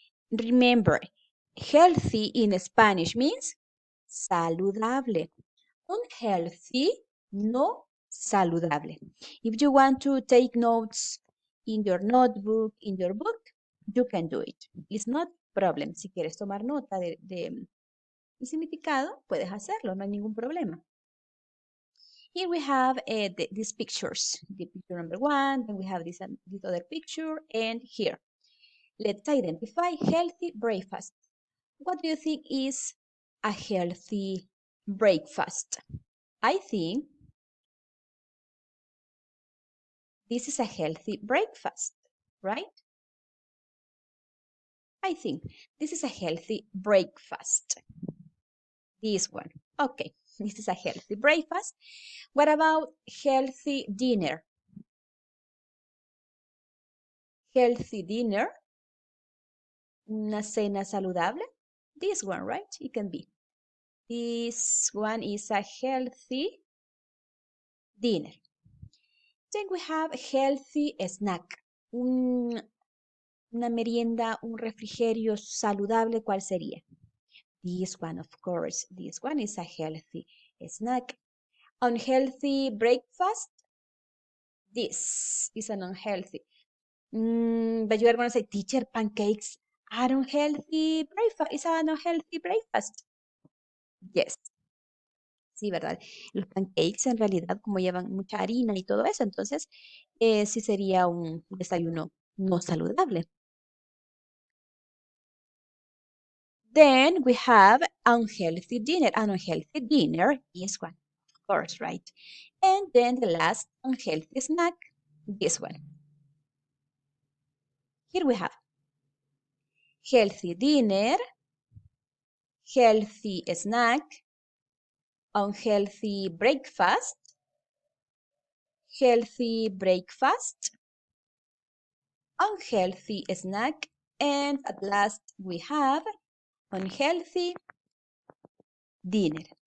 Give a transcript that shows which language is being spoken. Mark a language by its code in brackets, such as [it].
[en] Remember, healthy in Spanish means saludable. [es] Unhealthy, no saludable. [en] If you want to take notes in your notebook, in your book, you can do it. It's not a problem. [es] Si quieres tomar nota del significado, puedes hacerlo, no hay ningún problema. [en] Here we have these pictures. The picture number 1, then we have this other picture, and here. Let's identify healthy breakfast. What do you think is a healthy breakfast? I think this is a healthy breakfast, right? I think this is a healthy breakfast. This one. Okay, this is a healthy breakfast. What about healthy dinner? Healthy dinner. [es] Una cena saludable. [en] This one, right? It can be. This one is a healthy dinner. Then we have healthy snack. [es] Una merienda, un refrigerio saludable, ¿cuál sería? [en] This one, of course. This one is a healthy snack. Unhealthy breakfast. This is an unhealthy. But you are going to say, teacher, pancakes are unhealthy breakfast. It's an unhealthy breakfast. Yes. [es] Sí, ¿verdad? Los pancakes en realidad como llevan mucha harina y todo eso, entonces sí sería un desayuno no saludable. [en] Then we have unhealthy dinner. An unhealthy dinner is one, of course, right? And then the last unhealthy snack, this one. Here we have healthy dinner, healthy snack, unhealthy breakfast, healthy breakfast, unhealthy snack, and at last we have unhealthy dinner.